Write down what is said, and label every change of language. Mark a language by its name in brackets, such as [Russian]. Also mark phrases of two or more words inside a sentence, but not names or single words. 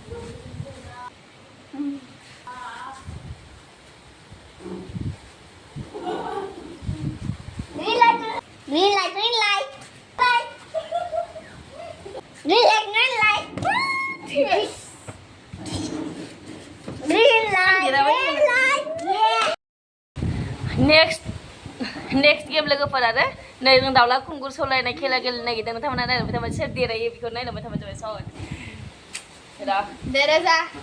[English] Green light, green light, green light. Green light, green light. Green light, green light. Next game [Bodo] लोगोफोर आरो नै जों दाउला खुंगुर सलायनाय खेला गेलेनो नागिरदों नोंथांमोना नायलांबाय थाबाय सोर देरहायो बेखौ नायलांबाय थाबाय जाबाय स' दा Dereza.